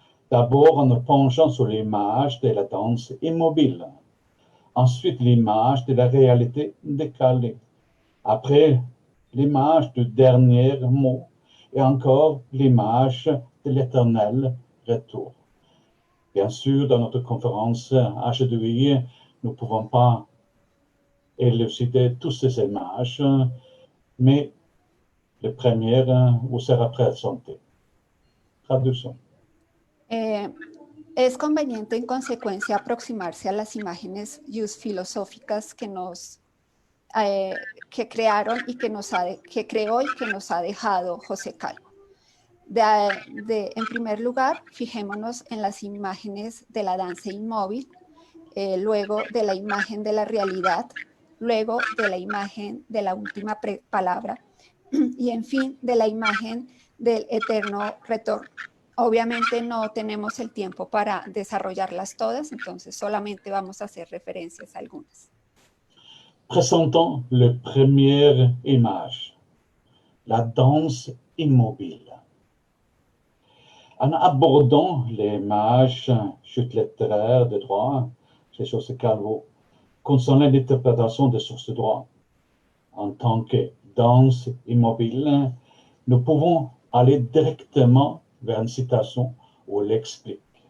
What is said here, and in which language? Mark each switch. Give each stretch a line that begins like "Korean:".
French: D'abord en nous penchant sur l'image de la danse immobile, ensuite l'image de la réalité décalée, après l'image du dernier mot et encore l'image de l'éternel retour. Bien sûr, dans notre conférence H2I, nous ne pouvons pas élucider toutes ces images, mais la première vous sera présentée.
Spanish: Traducción. Es conveniente en consecuencia aproximarse a las imágenes just filosóficas que crearon y que creó y que nos ha dejado José Calvo. En primer lugar, fijémonos en las imágenes de la danza inmóvil, luego de la imagen de la realidad, luego de la imagen de la última palabra y en fin de la imagen del eterno retorno. Obviamente no tenemos el tiempo para desarrollarlas todas, entonces solamente vamos a hacer referencias a algunas.
French: Présentons la première image, la danse immobile. En abordant l'image chute littéraire de droit chez José Calvo concernant l'interprétation des sources de droit en tant que danse immobile, nous pouvons aller directement vers une citation où elle explique.